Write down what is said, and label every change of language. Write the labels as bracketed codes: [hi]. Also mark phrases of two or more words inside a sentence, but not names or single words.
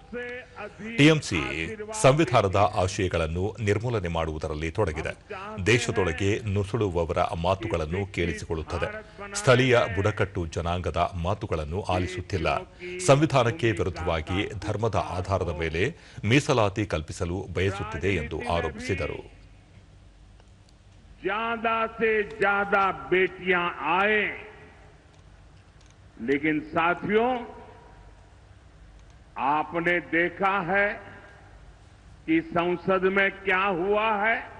[kn] ಟಿಎಂಸಿ ಸಂವಿಧಾನದ ಆಶಯಗಳನ್ನು ನಿರ್ಮೂಲನೆ ಮಾಡುವುದರಲ್ಲಿ ತೊಡಗಿದೆ. ದೇಶದೊಳಗೆ ನುಸುಳುವವರ ಮಾತುಗಳನ್ನು ಕೇಳಿಸಿಕೊಳ್ಳುತ್ತದೆ. ಸ್ಥಳೀಯ ಬುಡಕಟ್ಟು ಜನಾಂಗದ ಮಾತುಗಳನ್ನು ಆಲಿಸುತ್ತಿಲ್ಲ. ಸಂವಿಧಾನಕ್ಕೆ ವಿರುದ್ಧವಾಗಿ ಧರ್ಮದ ಆಧಾರದ ಮೇಲೆ ಮೀಸಲಾತಿ ಕಲ್ಪಿಸಲು ಬಯಸುತ್ತಿದೆ ಎಂದು ಆರೋಪಿಸಿದರು. [hi] ज्यादा से ज्यादा बेटियां आए, लेकिन साथियों, आपने देखा है कि संसद में क्या हुआ है.